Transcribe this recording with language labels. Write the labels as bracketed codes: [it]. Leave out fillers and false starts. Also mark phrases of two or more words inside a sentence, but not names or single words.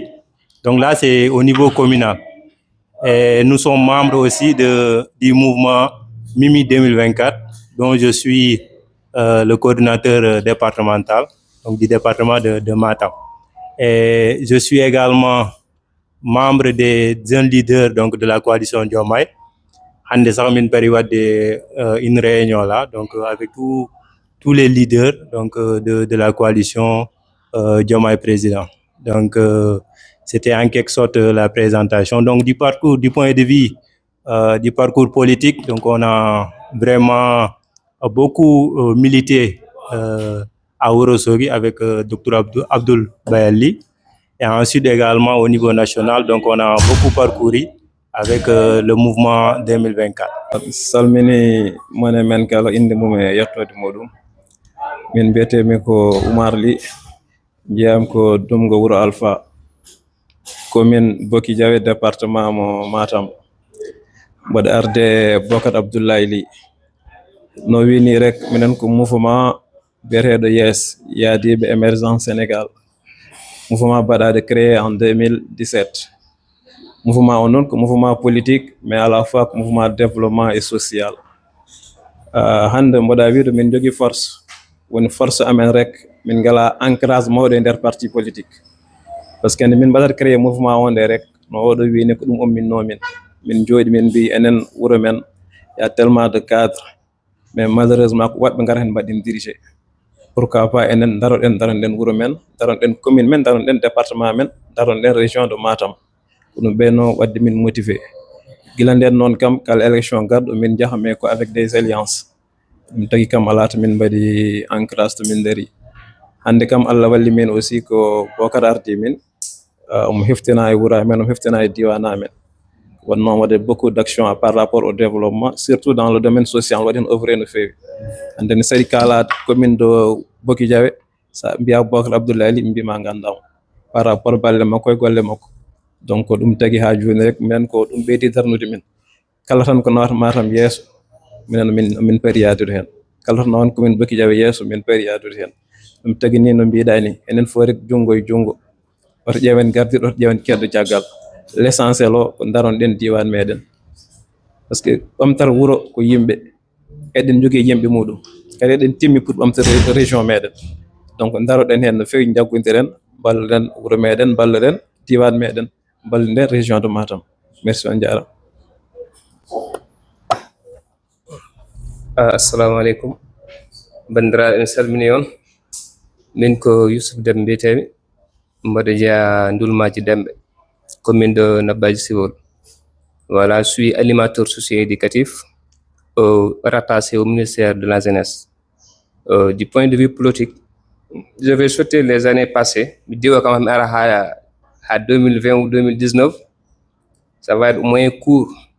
[fr] Donc là, c'est au niveau communal. Et nous sommes membres aussi du mouvement Mimi 2024, dont je suis le coordinateur départemental, donc du département de Matam. Et je suis également membre des jeunes leaders donc, de la coalition Diomaye. [ff] Hande sax min [fr] période une réunion là, donc avec tous les leaders donc, de la coalition Diomaye Président. Donc, c'était en quelque sorte la présentation. Donc, du point de vue du parcours politique, donc on a vraiment beaucoup milité à Ourossogui avec Dr Abdoul Bayali. Et ensuite également au niveau national, donc on a beaucoup parcouru avec le mouvement 2024. [ff] Salmini mone men kala inde mum e yettode modum min mbiyetemi ko Oumar Ly jeyam ko Dumgo Wuro Alpha commune Boki Diawe département mo Matam mboɗo arde Bokat Abdoulaye Ly no wini rek minen ko mouvement biyeteɗo YES Yadiɓe émergence Sénégal mouvement baɗade [fr] créé en 2017 [ff] mouvement on non ko [fr] mouvement politique mais à la fois [ff] ko [fr] mouvement développement et social [ff] hande mboɗa wiide min jogui force woni force amen rek min ngala ancrage mawɗo e nder [fr] parti politique par ce que [ff] nde min mbaɗata créé mouvement onde rek no oɗo wini ko ɗum omminnomin min jooɗi min mbi enen wuuro men [fr] y a tellement de cadre mais malheureusement [ff] ko woɓɓe gara hen mbaɗin dirigé [fr] pourquoi pas [ff] enen daroɗen wuuro men daroɗen commune men daroɗen département men daroɗen région de Matam ko ɗum ɓeyno wadde min motivé gila nden noon kam kala élection garɗo min jaaha mais ko [fr] avec des alliances [ff] ɗum tagui kam ala to min mbaɗi ancrage to min daari hande kam Allah walli min aussi ko Bocar ardi min omo heftina e wuuro amen omo heftina e diwan amen wonnoon waɗe [fr] beaucoup d'action par rapport au développement surtout dans le domaine social [ff] waɗi hen œuvré no fewi hande ne saɗi kala [fr] commune de Boki Diawe [ff] sa mbiya Bocar Abdoulaye Ly mbima gandamo [fr] par rapport [ff] balle makko e golle makko donc ɗum tagui ha joni rek minen ko ɗum ɓeydi darnude min kala tan ko nawata Matam yeeso minen min paari yadude hen kala tan nawan commune Boki Diawe yeeso min paari yadude hen ɗum tagui ni no mbiɗa ni enen fo rek junggo e junggo oto ƴeewen gardiɗo oto ƴeewen keddo caggal l' essentiel o ko daronɗen diwan meɗen [fr] par ce que [ff] ɓamtata wuuro ko yimɓe eɗen jogui yimɓe muɗum kadi eɗen timmi pour ɓamtade région meɗen donc daroɗen hen no fewi jaggodiren balloɗen wuuro meɗen balloɗen diwan meɗen balloɗen région de Matam merci on jarama. [ar] السلام عليكم [ff] bandiraɓe mi salmini on min ko Youssouf Déme mbiyetemi mboɗo jeeya Ndulmaji Demɓe commune de Nabadji Civol. [fr] Voilà, je suis animateur socio-éducatif rattaché au ministère de la Jeunesse. Du point de vue politique, je vais sauter les années passées. Je dis quand même à 2020 ou 2019, ça va être au moins court.